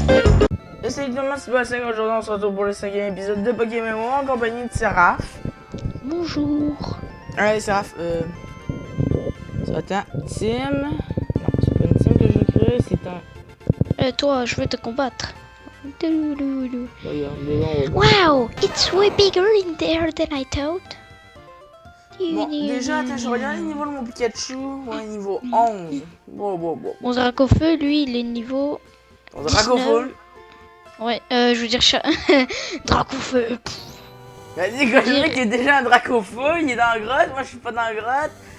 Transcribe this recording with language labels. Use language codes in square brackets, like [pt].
[fr] Aujourd'hui on se retrouve pour le 5e épisode de Pokémon en compagnie de Seraph. Bonjour. Allez Seraph, attends, Tim. Non, c'est pas une team que je veux créer, c'est un... Toi, je veux te combattre. Regarde, [en] Wow, it's way bigger in there than I thought. [fr] bon, déjà, attends, je regarde les niveaux de mon Pikachu. Ouais, niveau 11. Bon. Mon Dracofeu, lui, il est niveau... Mon Dracofeu. Ouais, je veux dire Dracofeu. Vas-y, quand le mec est déjà un Dracofeu, il est dans la grotte, moi je suis pas dans la grotte.